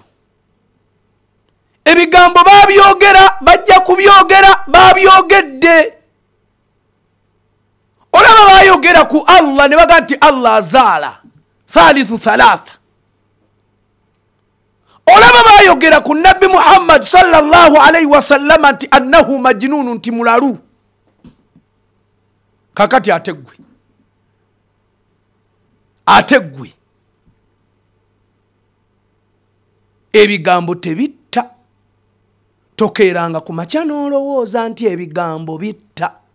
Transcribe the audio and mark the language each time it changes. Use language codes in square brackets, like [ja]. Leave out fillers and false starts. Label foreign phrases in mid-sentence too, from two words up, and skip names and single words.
[lg] Ebigambo babyogera, bajja kubyogera, babyogedde. Olaba bayogera ku Allah ne baga nti Allah azaala [ar] ثالث ثلاثة. [lg] Olaba bayogera ku Nabbi Muhammad [ar] صلى الله عليه وسلم [lg] nti [ar] أنه مجنون, [lg] nti mulalu. Kakati ategwe ebigambo tebitta. Tokeeranga ku makya n'olowooza nti ebigambo bitta.